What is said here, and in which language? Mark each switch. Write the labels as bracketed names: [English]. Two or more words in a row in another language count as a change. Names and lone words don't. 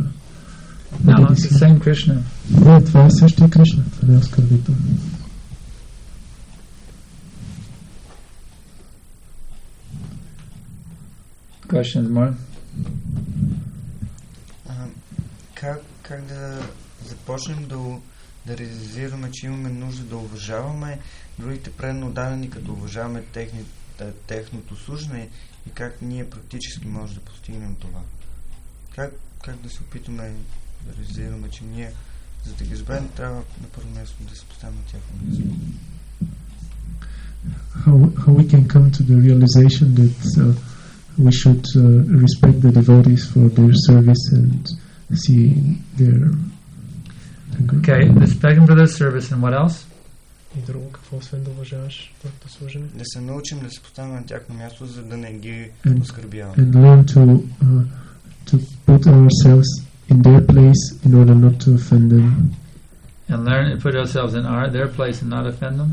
[English] No, it's the same Krishna. [Bulgarian] Не, това е същия Кришна, това не е оскърбително. [English] Questions more? [Bulgarian] Как да започнем да реализираме, че имаме нужда да уважаваме другите предно дадени, като уважаваме техното служене и как ние практически може да постигнем това? Как да се опитаме да реализираме, че ние, за да ги изберем, трябва на първо място да се поставим на тяхно място? [English] How we can come to the realization that we should respect the devotees for their service and see their... Okay, respecting for their service and what else? [Bulgarian] И друго, какво освен да уважаваш твоето служене? Да се научим да се поставим на тяхно място, за да не ги оскърбяваме. [English] And learn to put ourselves in their place in order not to offend them. And learn to put ourselves in their place and not offend them?